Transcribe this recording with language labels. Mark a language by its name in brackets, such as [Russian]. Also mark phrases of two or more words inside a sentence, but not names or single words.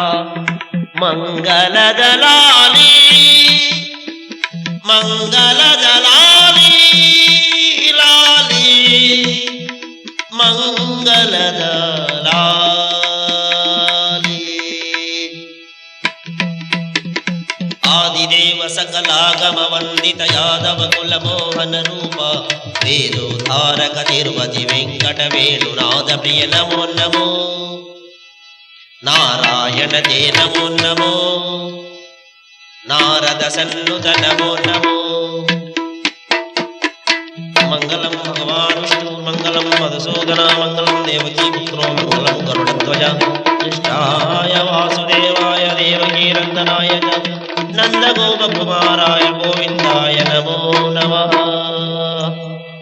[Kannada] ಮಂಗಲದ ಲಾಲಿ ಮಂಗಲದ ಲಾಲಿ ಲಾಲಿ ಮಂಗಲದ ಲಾಲಿ [Sanskrit] ಆದಿದೇವ ಸಕಲಾಗಮ ವಂದಿತ ಯಾದವ ಕುಲ ಮೋಹನ ರೂಪ ವೇದೋದ್ಧಾರಕ ತಿರುಪತಿ ವೆಂಕಟ ವೇಣುನಾಥ ಪ್ರಿಯ ನಮೋ ನಮೋ ನಾರಾಯಣ ತೇ ನಮೋ ನಮೋ ನಾರದ ಸನ್ನುತ ನಮೋ ನಮೋ ಮಂಗಲಂ ಭಗವಾನ್ ವಿಷ್ಣು ಮಂಗಲಂ ಮಧುಸೂದನ ಮಂಗಲಂ ದೇವಕೀ ಪುತ್ರೋ ಮಂಗಲಂ ಗರುಡಧ್ವಜ ಕೃಷ್ಣಾಯ ವಾಸುದೇವಾಯ ದೇವಕೀ ನಂದನಾಯ ಚ ನಂದ ಗೋಪಕುಮಾರಾಯ ಗೋವಿಂದಾಯ ನಮೋ ನಮಃ.